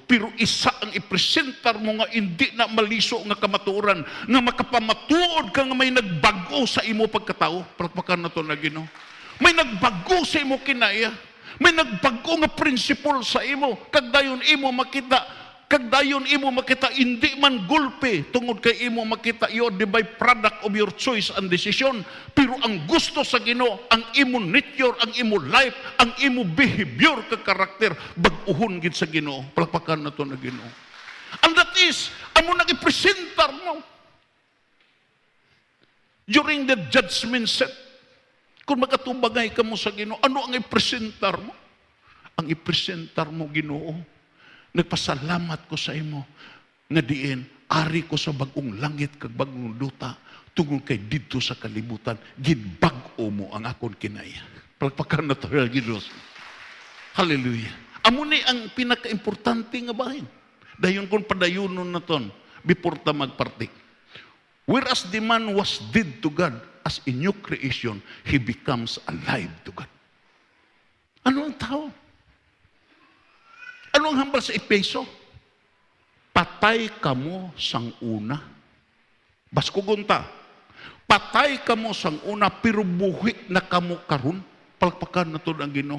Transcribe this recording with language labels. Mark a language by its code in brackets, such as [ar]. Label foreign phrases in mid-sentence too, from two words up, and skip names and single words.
[hil] Pero isa ang ipresentar mo nga hindi na maliso nga kamatuoran, nga makapamatuod ka nga may nagbago sa imo pagkatao. Palakpakan na to na Ginoo. May nagbago sa imo kinaya. May nagbago nga principle sa imo. Kagdayon imo makita hindi man gulpe tungod kay imo makita [en] you the byproduct of your choice and decision, [hil] pero ang gusto sa Ginoo ang imo nature, ang imo life, ang imo behavior ka karakter bag-uhon gid sa Ginoo. Palakpakan nato na Ginoo. [en] And that is [hil] amo nang ipresentar mo [en] during the judgment set. [hil] Kung magatubagay ka mo sa Ginoo, ano ang ipresentar mo? Ang ipresentar mo Ginoo, nagpasalamat ko sa imo nga diin ari ko sa bagong langit kag bagong luta tungod kay didto sa kalibutan gidbag-o mo ang akon kinaya. Palakpakan na tayo Ginoo. Hallelujah. Amo ni ang pinaka-importante nga bahin. Dayon kon padayunon naton before ta magpartik. [en] Whereas the man was dead to God, as a new creation, he becomes alive to God. [hil] Ano ang tao? Ano ang hambal sa Efeso? Patay kamo sang una. Baskugunta. Patay kamo sang una, pero buhi na kamo karon. Palakpakan na to ang Ginoo.